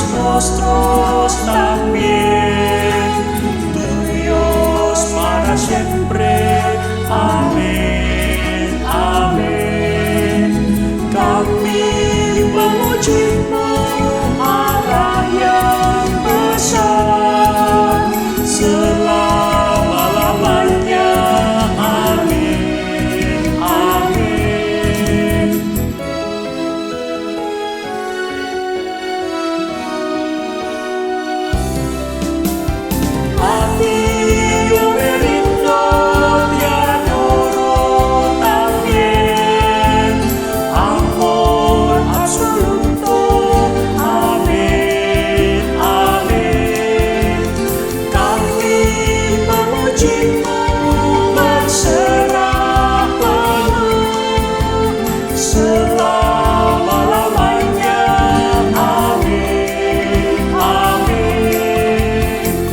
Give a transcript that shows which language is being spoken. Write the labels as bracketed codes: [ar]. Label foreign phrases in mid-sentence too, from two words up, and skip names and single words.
[es] Nostros también, tuyos para siempre. [id] Amin, amin. Kami memuji-Mu, Allah yang besar, selama-lamanya. Amin, amin. [es] Yo me rindo y adoro también, amor absoluto. [id] Amin, amin. Kami memuji-Mu, berserah penuh, selama-lamanya. Amin, amin.